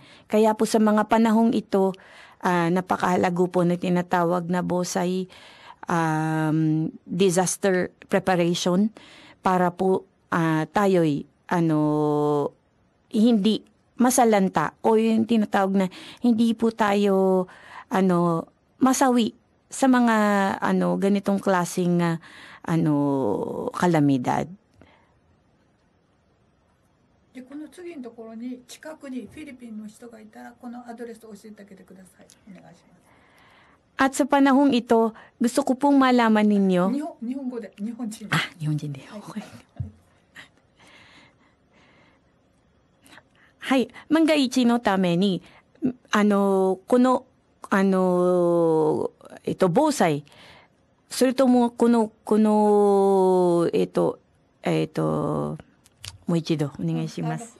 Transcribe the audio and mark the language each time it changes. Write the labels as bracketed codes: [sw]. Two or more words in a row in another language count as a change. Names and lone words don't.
[tl] Kaya po sa mga panahong ito, napakahalago po na tinatawag na Bosay disaster preparation para po tayo'y hindi masalanta o yung tinatawag na hindi po tayo masawi sa mga ganitong klaseng kalamidad. [ja] でこの次のところに近くにフィリピンの人がいたらこのアドレスを教えてあげてください。お願いします。 [tl] At sa panahong ito, gusto ko pong malaman ninyo. [ja] 日本語で日本人。日本人で。Okay. はい、万が一のために、この、防災、それとも、もう一度お願いします。